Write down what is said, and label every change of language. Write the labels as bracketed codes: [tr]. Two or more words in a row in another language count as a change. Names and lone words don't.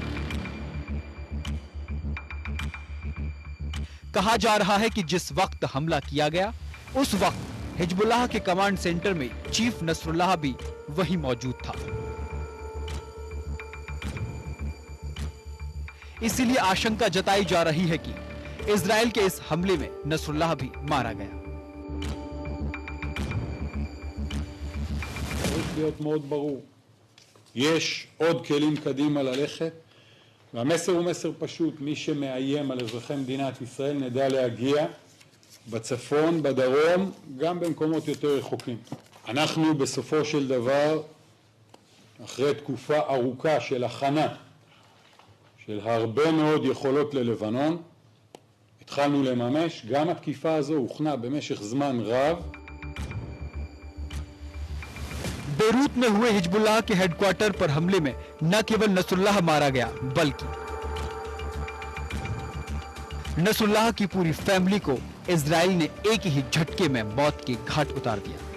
[hi] कहा जा रहा है कि जिस वक्त हमला किया गया उस वक्त हिजबुल्लाह के [en] command center [hi] में चीफ नसरुल्लाह भी वहीं मौजूद था। इसीलिए आशंका जताई जा रही है कि इजरायल के इस हमले में नसरुल्लाह भी मारा गया। [he] להיות מאוד ברור. יש עוד כלים קדימה ללכת, והמסר הוא מסר פשוט. מי שמאיים על אזרחי מדינת ישראל נדע להגיע בצפון, בדרום, גם במקומות יותר רחוקים. אנחנו בסופו של דבר, אחרי תקופה ארוכה של הכנה, של הרבה מאוד יכולות ללבנון, התחלנו לממש. גם התקיפה הזו הוכנה במשך זמן רב. [hi] बेरूत में हुए हिजबुल्लाह के हेडक्वार्टर पर हमले में न केवल नसरुल्लाह मारा गया, बल्कि नसरुल्लाह की पूरी फैमिली को इजरायल ने एक ही झटके में मौत के घाट उतार दिया।